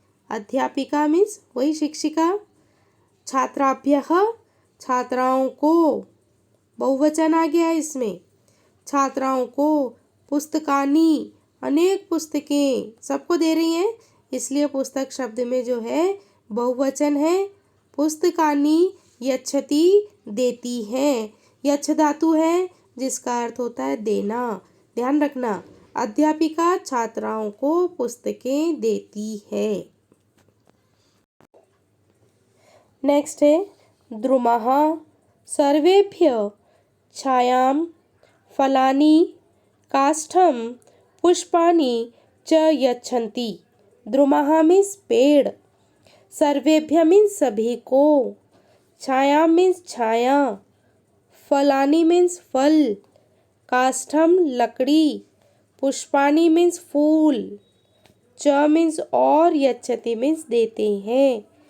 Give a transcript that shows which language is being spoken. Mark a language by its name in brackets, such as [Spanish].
[Hindi] अध्यापिका मीन्स वही शिक्षिका, छात्राभ्यः, छात्राओं को, बहुवचन आ गया है इसमें, छात्राओं को, पुस्तकानि, अनेक पुस्तकें, सबको दे रही हैं, इसलिए पुस्तक शब्द में जो है बहुवचन है। [Sanskrit] पुस्तकानि यच्छति, [Hindi] देती हैं। यच्छ धातु है जिसका अर्थ होता है देना, ध्यान रखना। अध्यापिका छात्राओं को पुस्तकें देती है। नेक्स्ट है, [Sanskrit] द्रुमः सर्वेभ्यः छायां फलानि काष्ठं पुष्पाणि च यच्छन्ति। [Hindi] द्रुमः मीन्स पेड़, सर्वेभ्यः मीन्स सभी को, छाया मीन्स छाया, फलानि मीन्स फल, काष्ठम लकड़ी, पुष्पाणि मीन्स फूल, च मीन्स और, यच्छति मीन्स देते हैं।